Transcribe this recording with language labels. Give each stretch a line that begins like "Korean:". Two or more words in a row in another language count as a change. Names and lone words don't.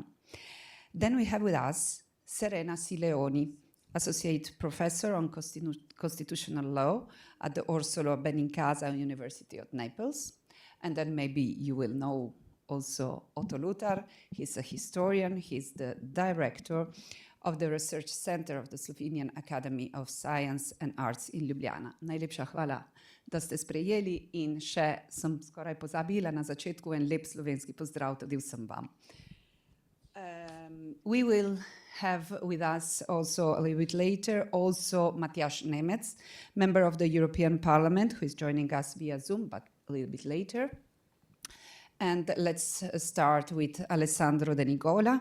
English: Then we have with us Serena Sileoni, Associate Professor on Constitutional Law at the Orsola Benincasa University of Naples. And then maybe you will know also Oto Luthar. He's a historian. He's the director of the Research Center of the Slovenian Academy of Science and Arts in Ljubljana.
Slovenian: Najlepša hvala, da ste sprejeli in še sem skoraj pozabila na začetku en lep slovenski pozdrav tudi vsem vam.
English: We will have with us also a little bit later also Matjaz Nemec, member of the European Parliament, who is joining us via Zoom, but a little bit later. And let's start with Alessandro de Nicola.